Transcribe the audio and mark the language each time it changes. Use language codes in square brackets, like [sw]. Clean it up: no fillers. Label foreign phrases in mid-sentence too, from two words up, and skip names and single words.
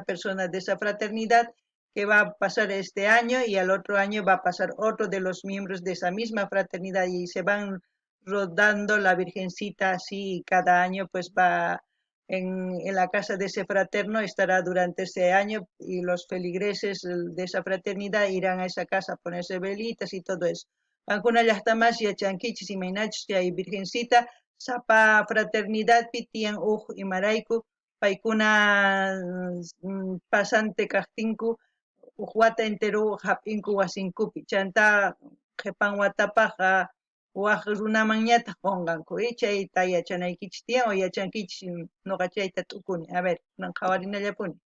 [es] persona de esa fraternidad que va a pasar este año y al otro año va a pasar otro de los miembros de esa misma fraternidad y se van rodando la virgencita así y cada año pues va en la casa de ese fraterno, estará durante ese año y los feligreses de esa fraternidad irán a esa casa a ponerse velitas y todo eso. Alguna ya está más ya [qu] chanquichis y mainachis y virgencita, sapa fraternidad pitian y maraiku, paykuna pasante kaqtinku huk wata entero hap'inku wasinkupi chanta qhipan watapaqa waq runaman ñataq qunqanku chayta yachanaykichis tiyan o yachankichis nuqa chayta t'ukuni [es] a ver [qu] kunan qhawarinallapuni.